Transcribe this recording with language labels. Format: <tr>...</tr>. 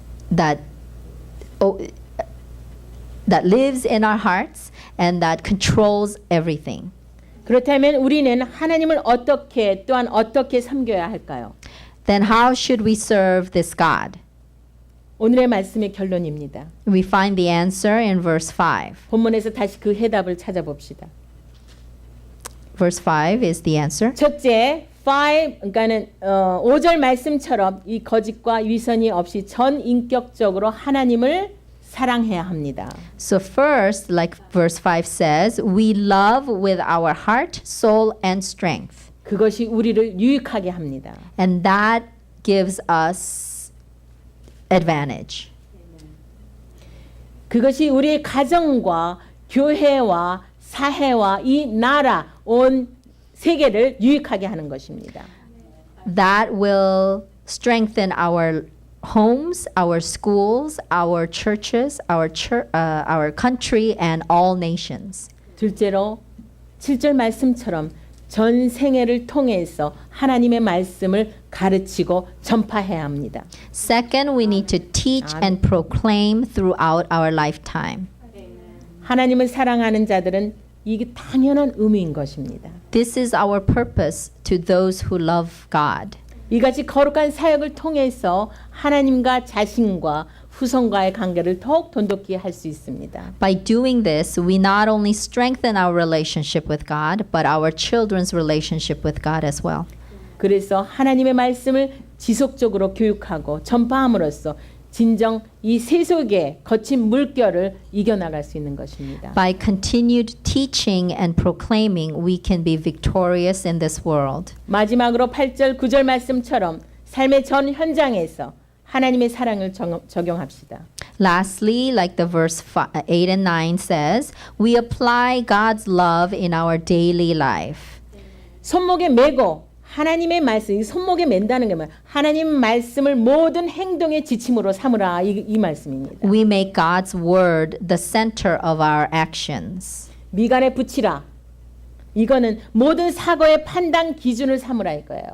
<en>that oh, that lives in our hearts and that controls everything.</en> <ko>그렇다면 우리는 하나님을 어떻게 또한 어떻게 섬겨야 할까요?</ko> <en>Then how should we serve this God?</en> <ko>오늘의 말씀의 결론입니다.</ko> <en>We find the answer in verse 5.</en> <ko>본문에서 다시 그 해답을 찾아봅시다.</ko> <en>Verse 5 is the answer.</en> <ko>첫째, 5, 그러니까는 5절 말씀처럼 이 거짓과 위선이 없이 전 인격적으로 하나님을 사랑해야 합니다.</ko> <en>So first, like verse 5 says, we love with our heart, soul, and strength.</en> <ko>그것이 우리를 유익하게 합니다.</ko> <en>And that gives us advantage.</en> <ko>그것이 우리의 가정과 교회와 사회와 이 나라 온 세계를 유익하게 하는 것입니다.</ko> <en>That will strengthen our homes, our schools, our churches, our country, and all nations.</en> <ko>둘째로 7절 말씀처럼 전 생애를 통해서 하나님의 말씀을 가르치고 전파해야 합니다.</ko> <en>Second, we need to teach and proclaim throughout our lifetime.</en> <ko>하나님을 사랑하는 자들은 이게 당연한 의미인 것입니다.</ko> <en>This is our purpose to those who love God.</en> <ko>이같이 거룩한 사역을 통해서 하나님과 자신과 후손과의 관계를 더욱 돈독히 할 수 있습니다.</ko> <en>By doing this, we not only strengthen our relationship with God, but our children's relationship with God as well.</en> <ko>그래서 하나님의 말씀을 지속적으로 교육하고 전파함으로써 진정 이 세속의 거친 물결을 이겨나갈 수 있는 것입니다.</ko> <en>By continued teaching and proclaiming, we can be victorious in this world.</en> <ko>마지막으로 8절 9절 말씀처럼 삶의 전 현장에서 하나님의 사랑을 적용합시다.</ko> <en>Lastly, like the verse 8 and 9 says, we apply God's love in our daily life.</en> <ko>손목에 메고 하나님의 말씀, 이 손목에 맨다는 게 뭐예요? 하나님 말씀을 모든 행동의 지침으로 삼으라 이 말씀입니다.</ko> <en>We make God's word the center of our actions.</en> <ko>미간에 붙이라. 이거는 모든 사고의 판단 기준을 삼으라 이거예요.</ko>